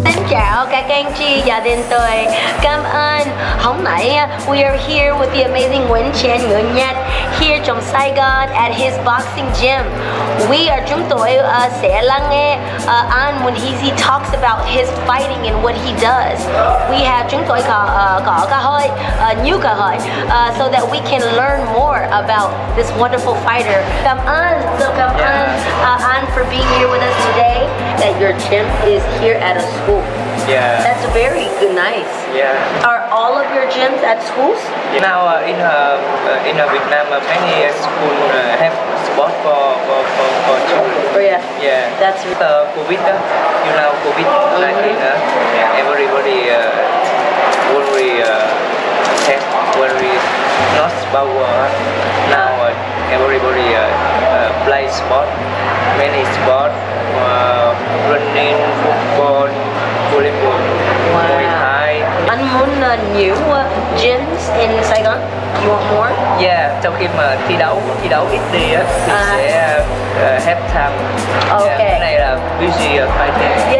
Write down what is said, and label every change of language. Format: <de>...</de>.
<vi>Chào các anh chị gia đình tôi. Cảm ơn. Hôm nay</vi> <en>we are here with the amazing Những here trong Saigon at his boxing gym.</en> <vi>Chúng tôi sẽ lắng nghe anh</vi> <en>when he talks about his fighting and what he does.</en> <vi>Chúng tôi có nhiều cơ hội</vi> <en>so that we can learn more about this wonderful fighter.</en> <vi>Cảm ơn anh</vi> <en>for being here with us today. That your gym is here at a school. Yeah. That's very good, nice. Yeah. Are all of your gyms at schools? Now in Vietnam, many schools have sport for children. Oh yeah. Yeah. That's COVID. COVID-19. Everybody worry have very not power. Now everybody play sport, many sport, running, football, volleyball, Muay Thai.</en> <vi>Anh muốn nhiều gyms in Sài Gòn?</vi> <en>You want more?</en> <vi>Yeah, sau khi mà thi đấu ít đi á thì sẽ</vi> <en>have time. Okay.</en> <vi>Cái này là</vi> <en>busy fighting.</en>